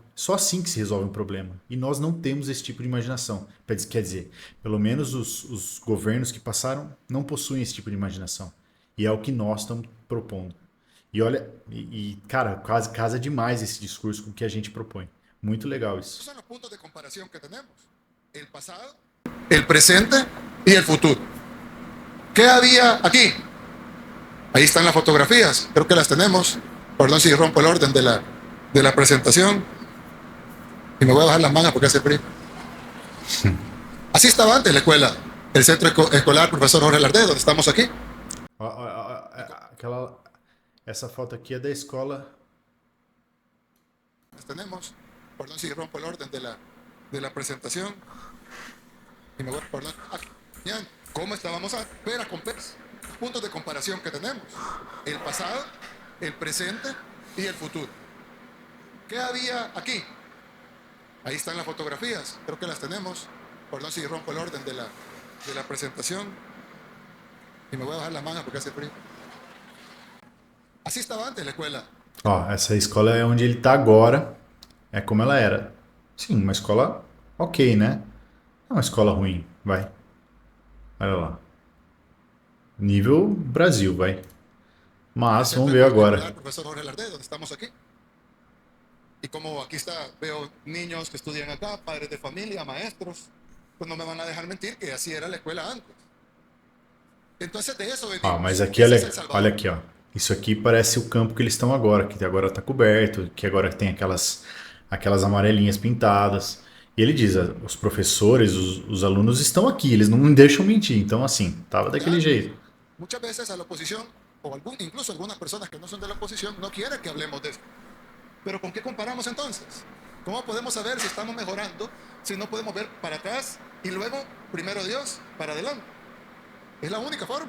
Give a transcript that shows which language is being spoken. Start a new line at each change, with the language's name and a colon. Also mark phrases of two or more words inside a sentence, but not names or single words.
Portuguese: Só assim que se resolve um problema. E nós não temos esse tipo de imaginação. Quer dizer, pelo menos os governos que passaram não possuem esse tipo de imaginação. E é o que nós estamos propondo. E olha, cara, quase casa demais esse discurso com o que a gente propõe. Muito legal isso.
Spanish: Son los puntos de comparación que tenemos. El pasado, el presente y el futuro. ¿Qué había aquí? Ahí están las fotografías, creo que las tenemos. Perdón si rompo el orden de la presentación. Y me voy a bajar las mangas porque hace frío. Así estaba antes la escuela, el centro escolar Profesor Jorge Lardé, donde estamos aquí.
Portuguese: Essa foto aqui é da escola.
Spanish: Las tenemos. Perdón si rompo el orden de la presentación. Y me voy, perdón. Bien, ¿cómo estábamos a pera con peras? Puntos de comparación que tenemos. El pasado, el presente y el futuro. ¿Qué había aquí? Ahí están las fotografías, creo que las tenemos. Perdón si rompo el orden de la presentación. Y me voy a bajar las mangas porque hace frío. Así estaba antes la escuela.
Portuguese: Ó, essa escola é onde ele tá agora. É como ela era. Sim, uma escola ok, né? Não é uma escola ruim, vai. Olha lá. Nível Brasil, vai. Mas vamos ver agora.
Spanish: Profesor Jorge Lardé, donde estamos aquí. Y como aquí está, veo niños que estudian acá, padres de familia, maestros, pues no me van a dejar mentir que así era la escuela antes. Entonces de eso venimos.
Portuguese: Ah, mas aqui,
Spanish: Ese es El Salvador.
Portuguese: olha aqui, ó. Isso aqui parece o campo que eles estão agora, que agora tá coberto, que agora tem aquelas amarelinhas pintadas. E ele diz, os professores, os alunos estão aqui, eles não me deixam mentir. Então, assim, tava daquele jeito.
Spanish: Muchas veces a la oposición, o incluso algunas personas que no son de la oposición, no quieren que hablemos de esto. Pero ¿con qué comparamos entonces? ¿Cómo podemos saber si estamos mejorando si no podemos ver para atrás y luego, primero Dios, para adelante? Es la única forma.